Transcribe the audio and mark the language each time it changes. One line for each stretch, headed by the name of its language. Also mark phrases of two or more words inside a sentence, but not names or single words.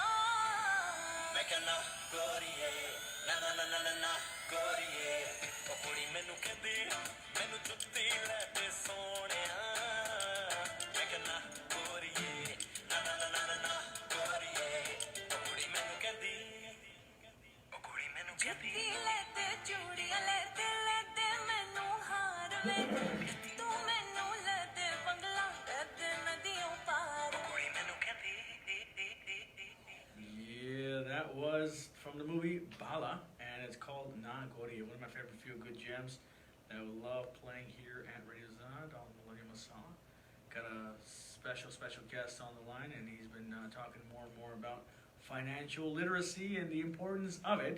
Punjabi: ਮੈਂ ਕਹਿਣਾ ਗੋਰੀਏ ਨਾ ਨਾ ਨਾ ਨਾ ਨਾ ਨਾ ਗੋਰੀਏ ਓ ਕੁੜੀ ਮੈਨੂੰ ਕਹਿੰਦੀ ਮੈਨੂੰ ਜੁੱਤੀ ਲੈ ਦੇ ਸੋਹਣਿਆ ਮੈਂ ਕਹਿਣਾ ਗੋਰੀਏ ਨਾ ਨਾ ਨਾ ਨਾ ਨਾ ਨਾ ਗੋਰੀਏ ਓ ਕੁੜੀ ਮੈਨੂੰ ਕਹਿੰਦੀ ਓ ਕੁੜੀ ਮੈਨੂੰ ਕਹਿੰਦੀ ਜੁੱਤੀ ਲੈ ਦੇ ਚੂੜੀਆਂ ਲੈ ਦੇ ਮੈਨੂੰ ਹਾਰ ਲੈ ਤੂੰ ਮੈਨੂੰ ਲੈ ਦੇ ਬੰਗਲਾ ਕਰ ਦੇ ਨਦੀਆਂ ਪਾਰ ਕੁੜੀ ਮੈਨੂੰ ਕਹਿੰਦੀ.
English: Yeah, that was from the movie Bala, and it's called Na Gori, one of my favorite few good gems that I love playing here at Radio Azad on Millennium Masala. Got a special guest on the line, and he's been talking more and more about financial literacy and the importance of it.